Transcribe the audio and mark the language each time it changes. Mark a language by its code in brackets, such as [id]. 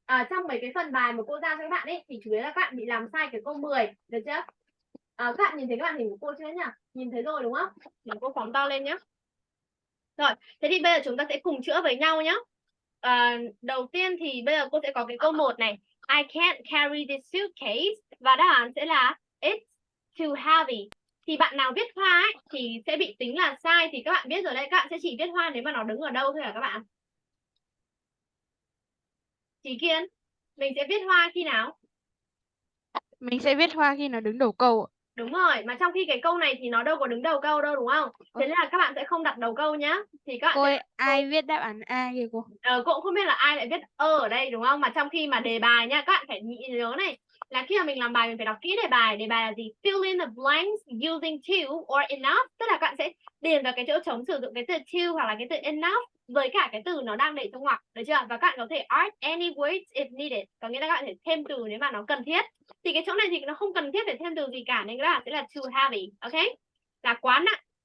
[vi] Trong mấy cái phần bài mà cô giao cho các bạn ấy thì chủ yếu là các bạn bị làm sai cái câu 10, được chưa? Các bạn nhìn thấy các bạn hình của cô chưa nhỉ? Nhìn thấy rồi đúng không? Để cô phóng to lên nhé. Rồi, thế thì bây giờ chúng ta sẽ cùng chữa với nhau nhé. Đầu tiên thì bây giờ cô sẽ có cái câu 1 này. [en] I can't carry this suitcase. [vi] Và đáp án sẽ là [en] it's too heavy. [vi] Thì bạn nào viết hoa ấy thì sẽ bị tính là sai. Thì các bạn biết rồi đấy, các bạn sẽ chỉ viết hoa nếu mà nó đứng ở đâu thôi hả các bạn? Chí Kiên, mình sẽ viết hoa khi nào? Mình sẽ viết hoa khi nó đứng đầu câu. Đúng rồi, mà trong khi cái câu này thì nó đâu có đứng đầu câu đâu đúng không? Thế nên là các bạn sẽ không đặt đầu câu nhá. Thì các bạn Cô ơi, sẽ... ai viết đáp án A kìa cô? Cô cũng không biết là ai lại viết ở đây đúng không? Mà trong khi mà đề bài nhá, các bạn phải nhớ này, là khi mà mình làm bài mình phải đọc kỹ đề bài. Đề bài là gì? [en] Fill in the blanks using to or enough. [vi] Tức là các bạn sẽ điền vào cái chỗ trống sử dụng cái từ to hoặc là cái từ enough với cả cái từ nó đang để trong ngoặc, được chưa? Và các bạn có thể [en] add any words if needed. [vi] Có nghĩa là các bạn thể thêm từ nếu mà nó cần thiết. Thì cái chỗ này thì nó không cần thiết phải thêm từ gì cả nên các bạn sẽ là [en] too heavy, [vi] ok? Là quá nặng.